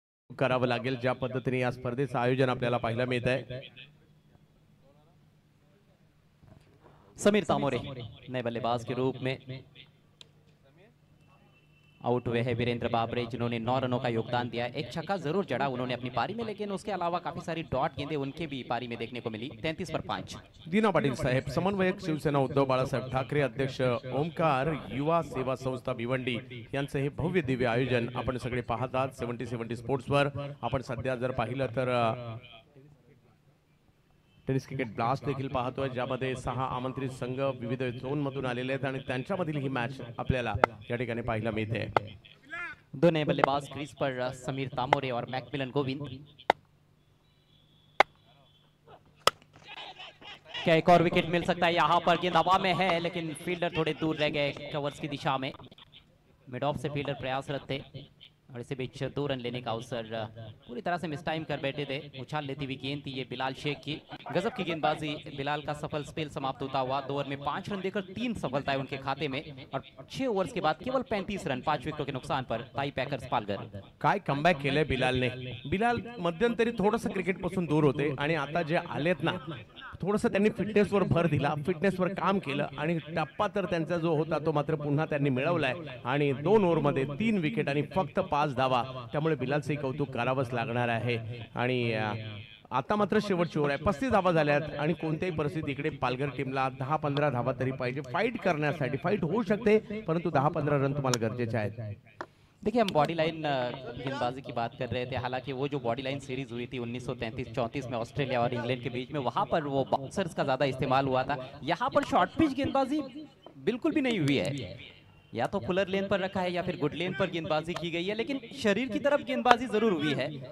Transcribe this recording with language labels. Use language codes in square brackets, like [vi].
[mr] करावं लागेल ज्या पद्धतीने या स्पर्धेचं आयोजन आपल्याला पाहायला मिळत आहे. [hi] समीर तामोरे नए बल्लेबाज के रूप में आउट हुए हैं वीरेंद्र बाबरे, जिन्होंने 9 रनों का योगदान दिया। एक छक्का जरूर जड़ा उन्होंने अपनी पारी में, लेकिन उसके अलावा काफी सारी डॉट गेंदें उनके भी पारी में देखने को मिली। 33 पर 5। [mr] दीना पाटील साहेब, समन्वयक शिवसेना उद्धव बाळासाहेब ठाकरे, अध्यक्ष ओमकार युवा सेवा संस्था भिवंडी यांचं हे भव्य दिव्य आयोजन आपण सगळे पाहतात 70-70 स्पोर्ट्सवर. आपण सध्या जर पाहिलं तर टेनिस क्रिकेट ब्लास्ट देखील पाहतोय, ज्यामध्ये 6 आमंत्रित संघ विविध झोन मधून आलेले आहेत आणि त्यांच्यामधील ही मॅच आपल्याला या ठिकाणी पाहायला मिळते. [hi] 2 नए बल्लेबाज क्रीज पर, समीर तामोरे और मैकमिलन गोविंद। क्या एक और विकेट मिल सकता है? यहाँ पर गेंद हवा में है, लेकिन फील्डर थोड़े दूर रह गए कवर्स की दिशा में। मिड ऑफ से फील्डर प्रयासरत थे और इसी बीच 2 रन लेने का अवसर पूरी तरह से मिस टाइम कर बैठे थे। उछाल लेती हुई गेंद थी ये बिलाल शेख की। गजब की गेंदबाजी, बिलाल का सफल स्पेल समाप्त होता हुआ। 2 ओवर में 5 रन देकर 3 सफलताएं उनके खाते में और 6 ओवर्स के बाद केवल 35 रन 5 विकेटों के नुकसान पर ताई पैकर्स पालघर। [mr] काय कमबॅक केलंय बिलालने. बिलाल मध्यंतरी थोडंसं क्रिकेट पासून दूर होते आणि आता जे आलेत ना, थोडंसं त्यांनी फिटनेसवर भर दिला, फिटनेसवर काम केलं आणि टप्पा तर त्यांचा जो होता तो मात्र पुन्हा त्यांनी मिळवलाय आणि 2 ओव्हरमध्ये 3 विकेट आणि फक्त 5 धावा. त्यामुळे बिलालचे कौतुक करावंच लागणार आहे आणि आता मात्र शेवटची ओव्हर आहे, 35 धावा झाल्यात आणि कोणत्याही परिस्थितीत इकडे पालघर टीमला 10-15 धावा तरी पाहिजे फाइट करण्यासाठी. फाइट होऊ शकते परंतु 10-15 रन तुम्हाला गरजेचे आहेत. [hi] देखिए हम बॉडी लाइन गेंदबाजी की बात कर रहे थे, हालांकि वो जो बॉडी लाइन सीरीज हुई थी 1933-34 में ऑस्ट्रेलिया और इंग्लैंड के बीच में, वहां पर वो बाउंसर्स का ज्यादा इस्तेमाल हुआ था। यहाँ पर शॉर्ट पिच गेंदबाजी बिल्कुल भी नहीं हुई है, या तो फुलर लेन पर रखा है या फिर गुड लेन पर गेंदबाजी की गई है, लेकिन शरीर की तरफ गेंदबाजी जरूर हुई है।